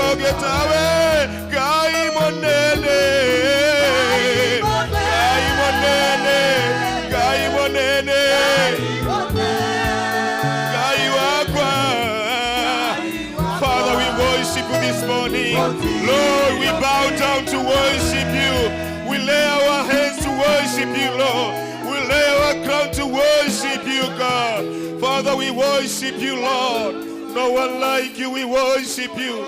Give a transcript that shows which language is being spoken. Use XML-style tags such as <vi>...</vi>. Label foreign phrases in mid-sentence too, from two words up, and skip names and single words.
<ki>tawe Ngai monene Ngai monene Ngai monene Ngai wakwa.</ki> <en>Father, we worship you this morning. Lord, we bow down to worship you. We lay our hands to worship you, Lord. We lay our crown to worship you, God. Father, we worship you, Lord. No one like you, we worship you.</en>